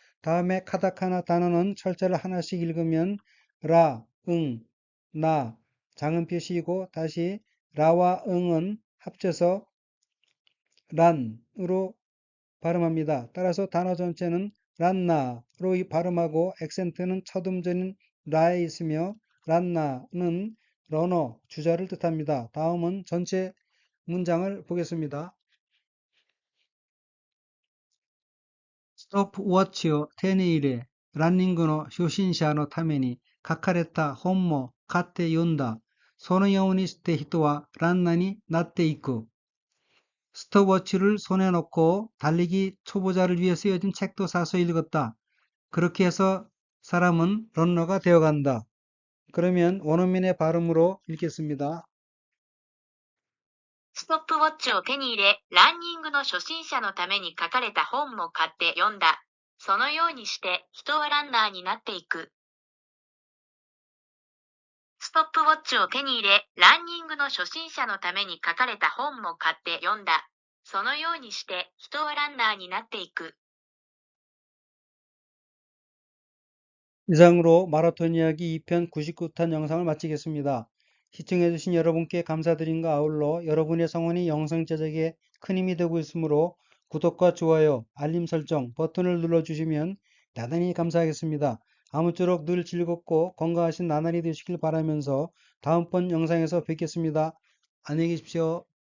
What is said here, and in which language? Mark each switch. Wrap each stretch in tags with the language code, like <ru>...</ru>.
<ko>다음에 카타카나 단어는 철자를 하나씩 읽으면 라, 응, 나, 작은 표시이고 다시 라와 응은 합쳐서 란으로 발음합니다. 따라서 단어 전체는 란나로 발음하고 액센트는 첫 음절인 라에 있으며 란나는 러너, 주자를 뜻합니다. 다음은 전체 문장을 보겠습니다.</ko> <ja>스톱워치요 테니이레 란닝구の 初心者のために書かれた本も買って読んだ。そのようにして人はランナーになっていく.</ja> <ko>스톱워치를 손에 넣고 달리기 초보자를 위해 쓰여진 책도 사서 읽었다. 그렇게 해서 사람은 런너가 되어간다. 그러면 원어민의 발음으로 읽겠습니다.</ko> <ja>ストップウォッチを手に入れ、ランニングの初心者のために書かれた本も買って読んだ。そのようにして人はランナーになっていく。ストップウォッチを手に入れ、ランニングの初心者のために書かれた本も買って読んだ。そのようにして人はランナーになっていく。</ja> <ko>이상으로 마라톤 이야기 2편 99탄 영상을 마치겠습니다. 시청해주신 여러분께 감사드림과 아울러 여러분의 성원이 영상 제작에 큰 힘이 되고 있으므로 구독과 좋아요, 알림 설정 버튼을 눌러주시면 대단히 감사하겠습니다. 아무쪼록 늘 즐겁고 건강하신 나날이 되시길 바라면서 다음번 영상에서 뵙겠습니다. 안녕히 계십시오.</ko>